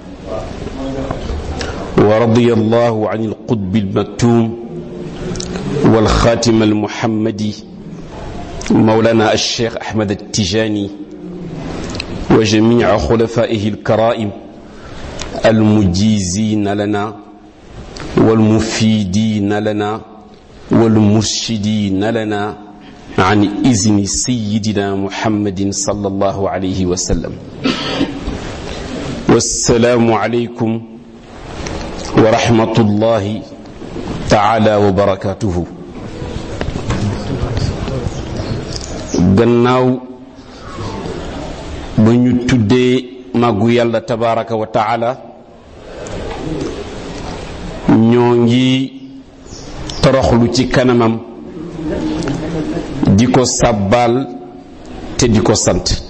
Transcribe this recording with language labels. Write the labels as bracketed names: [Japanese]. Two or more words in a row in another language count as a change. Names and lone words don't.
[Arabic] ورضي الله عن القطب المكتوم والخاتم المحمدي مولانا الشيخ أحمد التجاني وجميع خلفائه الكرائم المجيزين لنا والمفيدين لنا والمرشدين لنا عن إذن سيدنا محمد صلى الله عليه وسلم. والسلام عليكم ورحمة الله تعالى وبركاته. [Wolof] gannaaw ba ñu tuddee màggu yàlla [Arabic] تبارك وتعالى [Wolof] ñoo ngi toroxlu ci kanamam di ko sàbbaal te di ko sant